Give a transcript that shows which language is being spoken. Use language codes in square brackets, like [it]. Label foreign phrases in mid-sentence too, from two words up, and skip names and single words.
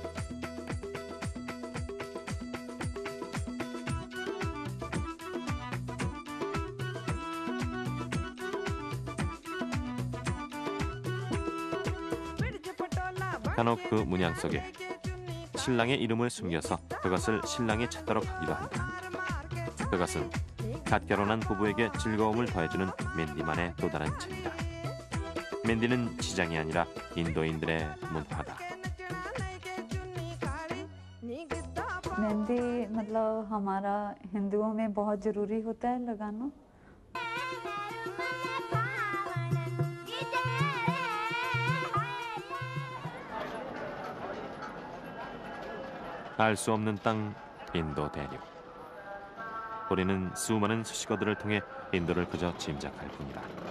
[ko] 간혹 그 문양 속에 신랑의 이름을 숨겨서 그것을 신랑이 찾도록 하기도 한다. 그것은 갓 결혼한 부부에게 즐거움을 더해주는 맨디만의 또 다른 재미다. 맨디는 시장이 아니라 인도인들의 문화다. [hi] मेहंदी मतलब हमारा हिंदुओं में बहुत ज़रूरी होता है लगाना. [ko] 알 수 없는 땅 인도 대륙. 우리는 수많은 수식어들을 통해 인도를 그저 짐작할 뿐이다.